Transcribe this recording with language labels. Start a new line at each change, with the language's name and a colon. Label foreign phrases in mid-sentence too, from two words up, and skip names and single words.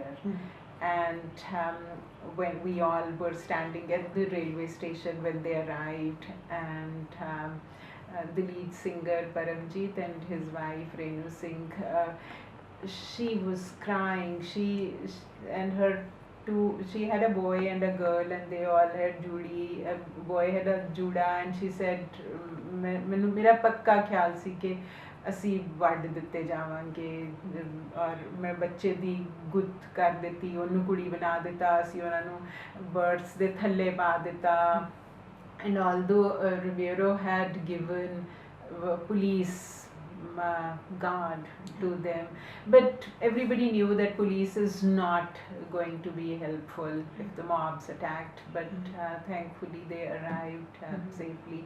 English: And when we all were standing at the railway station when they arrived, and the lead singer Paramjit and his wife Renu Singh, she was crying. She had a boy and a girl, and they all had Judy. A boy had a Juda, and she said,
Punjabi: मेरा पक्का ख्याल सी कि ਅਸੀਂ ਵੱਢ ਦਿੱਤੇ ਜਾਵਾਂਗੇ, ਔਰ ਮੈਂ ਬੱਚੇ ਦੀ ਗੁੱਤ ਕਰ ਦਿੱਤੀ, ਉਹਨੂੰ ਕੁੜੀ ਬਣਾ ਦਿੱਤਾ, ਅਸੀਂ ਉਹਨਾਂ ਨੂੰ ਬਰਡਸ ਦੇ ਥੱਲੇ ਪਾ ਦਿੱਤਾ.
English: And although Ribeiro had given police guard to them, but everybody knew that police is not going to be helpful if the mobs attacked, but thankfully they arrived safely.